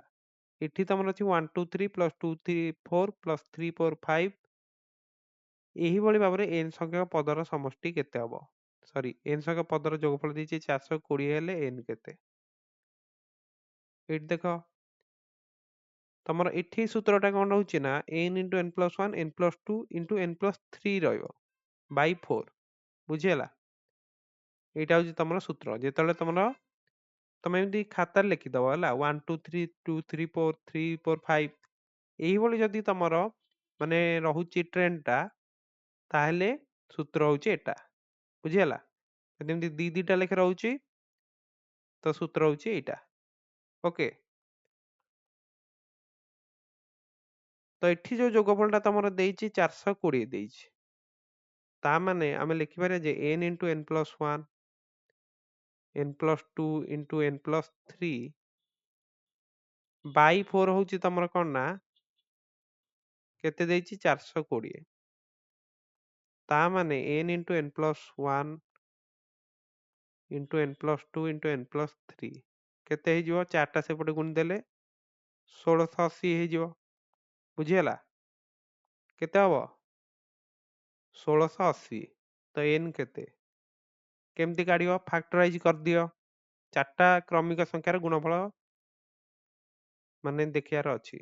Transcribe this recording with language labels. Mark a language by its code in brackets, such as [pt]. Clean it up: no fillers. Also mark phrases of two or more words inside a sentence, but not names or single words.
[or] ଏଠି ତମର ଅଛି 1 2 3 ପ୍ଲସ୍ 2 3 4 ପ୍ଲସ୍ 3 4 5। ଏହିଭଳି ଭାବରେ n ସଂଖ୍ୟକ ପଦର ସମଷ୍ଟି କେତେ ହବ, ସରି n ସଂଖ୍ୟକ ପଦର ଯୋଗଫଳ ଦେଇଛି 420 ହେଲେ n କେତେ। ଏଠି ଦେଖ ତମର ଏଠି ସୂତ୍ରଟା କ'ଣ ରହୁଛି ନା, [en] n into n plus 1 n plus 2 into n plus 3 ରହିବ by 4। [or] ବୁଝିହେଲା? ଏଇଟା ହଉଛି ତମର ସୂତ୍ର। ଯେତେବେଳେ ତମେ ଏମିତି ଖାତାରେ ଲେଖିଦବ, ହେଲା, 1 2 3 2 3 4 3 4 5 ଏଇଭଳି ଯଦି ତମର ମାନେ ରହୁଛି ଟ୍ରେଣ୍ଡଟା, ତାହେଲେ ସୂତ୍ର ହଉଛି ଏଟା। ବୁଝିହେଲା? ଯଦି ଏମିତି ଦି ଦିଟା ଲେଖା ରହୁଛି ତ ସୂତ୍ର ହଉଛି ଏଇଟା। ଓକେ, ତ ଏଠି ଯୋଉ ଯୋଗଫଳଟା ତମର ଦେଇଛି 420 ଦେଇଛି, ତା ମାନେ ଆମେ ଲେଖିପାରିବା ଯେ [en] n into n plus 1 n plus 2 into n plus 3 by 4 [or] ହଉଛି ତମର କ'ଣ ନା, କେତେ ଦେଇଛି, 420। ତା ମାନେ [en] n into n plus 1 into n plus 2 into n plus 3 [or] କେତେ ହେଇଯିବ, 4ଟା ସେପଟେ ଗୁଣି ଦେଲେ 1680 ହେଇଯିବ। ବୁଝିହେଲା? କେତେ ହବ, 1680। ତ n କେତେ, କେମିତି କାଢିବ, ଫାକ୍ଟରାଇଜ କରିଦିଅ। 4ଟା କ୍ରମିକ ସଂଖ୍ୟାର ଗୁଣଫଳ ମାନେ ଦେଖିବାର ଅଛି।